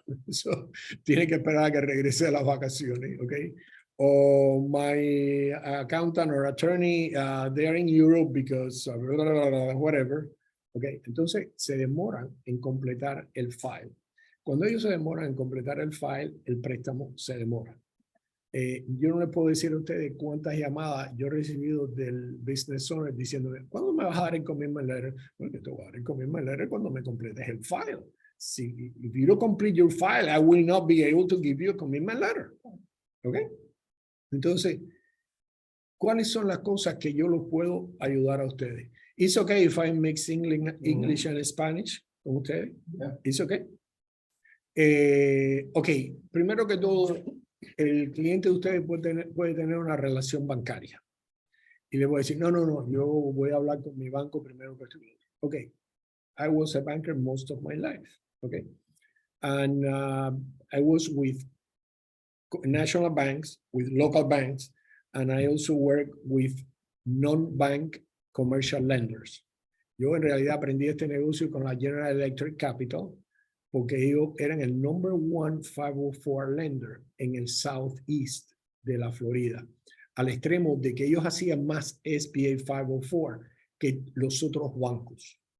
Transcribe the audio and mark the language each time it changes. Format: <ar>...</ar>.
<es>So, tiene que esperar a que regrese a las vacaciones, ¿ok?</es> <en>O my accountant or attorney, they are in Europe because whatever.</en> <es>¿Ok? Entonces, se demoran en completar el file. Cuando ellos se demoran en completar el file, el préstamo se demora. Yo no les puedo decir a ustedes cuántas llamadas yo he recibido del business owner diciéndome, ¿cuándo me vas a dar el commitment letter? Porque te voy a dar el commitment letter cuando me completes el file.</es> <en>Si, if you don't complete your file, I will not be able to give you a commitment letter.</en> <es>¿Ok? Entonces, ¿cuáles son las cosas que yo los puedo ayudar a ustedes?</es> <en>It's okay if I mix English and Spanish</en> <es>con ustedes.</es> <en>Yeah. It's okay.</en> <es>Ok, primero que todo, el cliente de ustedes puede tener una relación bancaria. Y le voy a decir, no, yo voy a hablar con mi banco primero que tú.</es> <en>Ok, I was a banker most of my life. Okay, and I was with national banks, with local banks, and I also work with non-bank commercial lenders.</en> <es>Yo en realidad aprendí este negocio con la General Electric Capital, porque ellos eran el number 1 504 lender en el Southeast de la Florida, al extremo de que ellos hacían más SBA 504 que los otros bancos.</es>